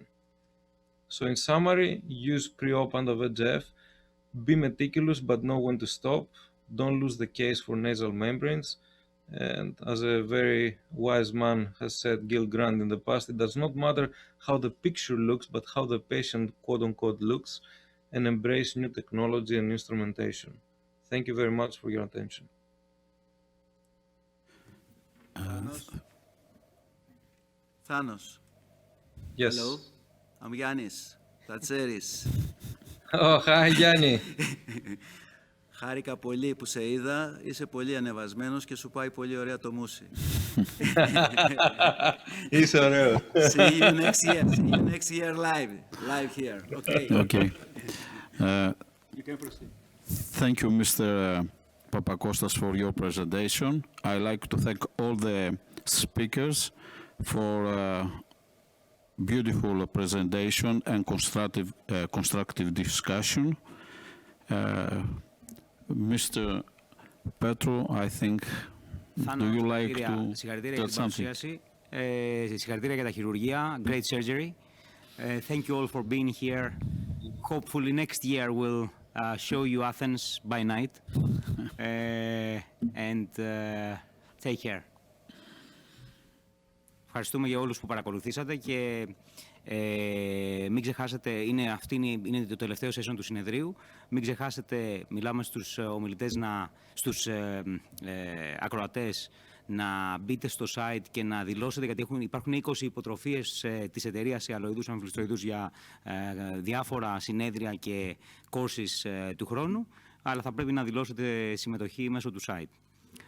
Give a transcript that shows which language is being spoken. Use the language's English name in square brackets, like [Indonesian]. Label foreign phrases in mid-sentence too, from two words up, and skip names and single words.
[English] So in summary, use pre-op anti-VEGF, be meticulous but know when to stop, don't lose the case for nasal membranes, and as a very wise man has said, Gil Grant, in the past, it does not matter how the picture looks, but how the patient quote-unquote looks, and embrace new technology and instrumentation. Thank you very much for your attention. Thanos. Yes. Hello, I'm Yannis Tatseris. Oh, hi, Yanni. [Greek] Χάρηκα πολύ που σε είδα, είσαι πολύ ανεβασμένος και σου πάει πολύ ωραία το μουσι. Είσαι ωραίο. [English] See you next year live here. Okay. Okay. You can proceed. Thank you, Mr. Papakostas, for your presentation. I'd like to thank all the speakers for beautiful presentation and constructive discussion. Mr. Petro, I think, do you like to [Greek] συγχαρητήρια για [English] tell [Greek] την [English] something? [Greek] παρουσίαση. Συγχαρητήρια για τα χειρουργεία. [English] Great surgery. Thank you all for being here. Hopefully next year we'll show you Athens by night. And take care. [Greek] Ευχαριστούμε για όλους που παρακολουθήσατε και μην ξεχάσετε, είναι το τελευταίο session του συνεδρίου. Μην ξεχάσετε, μιλάμε στους ομιλητές, στους ακροατές, να μπείτε στο site και να δηλώσετε, γιατί υπάρχουν 20 υποτροφίες της εταιρείας Αλοειδούς Αμφιβληστροειδούς για διάφορα συνέδρια και courses του χρόνου, αλλά θα πρέπει να δηλώσετε συμμετοχή μέσω του site.